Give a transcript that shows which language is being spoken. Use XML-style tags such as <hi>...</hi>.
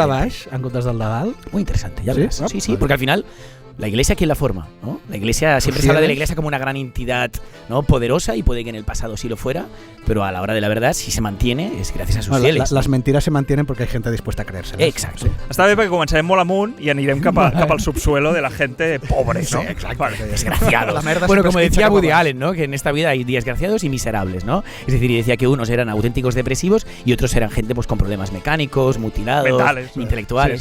<ca>Atacar el de baix en comptes del de dalt.</ca> <es>Muy interesante, ya verás. Sí, porque al final la Iglesia, ¿quién la forma? ¿No? La Iglesia, siempre se habla de la Iglesia como una gran entidad, ¿no? Poderosa, y puede que en el pasado sí lo fuera, pero a la hora de la verdad, si se mantiene, es gracias a sus fieles. Las mentiras se mantienen porque hay gente dispuesta a creérselas. Exacto. Sí.</es> <ca>Està bé perquè començarem molt amunt i anirem cap al</ca> <es>subsuelo de la gente pobre,</es> <ca>¿no?</ca> <es>Sí, exacto. Desgraciados. Bueno, como decía Woody Allen, ¿no? Que en esta vida hay desgraciados y miserables, ¿no? Es decir, y decía que unos eran auténticos depresivos y otros eran gente pues con problemas mecànicos, mutilados, mentales, intelectuals.</es>